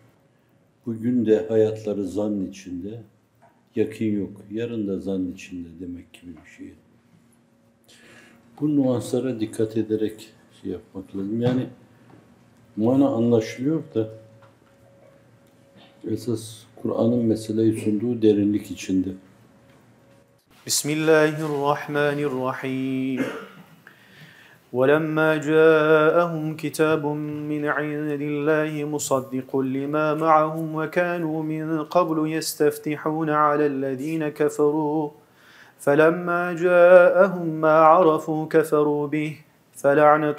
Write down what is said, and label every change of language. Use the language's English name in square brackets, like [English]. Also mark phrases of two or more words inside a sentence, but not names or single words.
[Turkish] Bugün de hayatları zan içinde, yakın yok. Yarın da zan içinde demek gibi bir şey. Bu nüanslara dikkat ederek şey yapmak lazım. Yani mana anlaşılıyor da esas Kur'an'ın meseleyi sunduğu derinlik içinde. [Arabic] Bismillahirrahmanirrahim. وَلَمَّا جَاءَهُمْ كِتَابٌ مِّنْ عِندِ اللَّهِ مُصَدِّقٌ لِمَا مَعَهُمْ وَكَانُوا مِنْ قَبْلُ يَسْتَفْتِحُونَ عَلَى الَّذِينَ كَفَرُوا فَلَمَّا جَاءَهُمْ مَا عَرَفُوا كَفَرُوا بِهِ فَلَعْنَةُ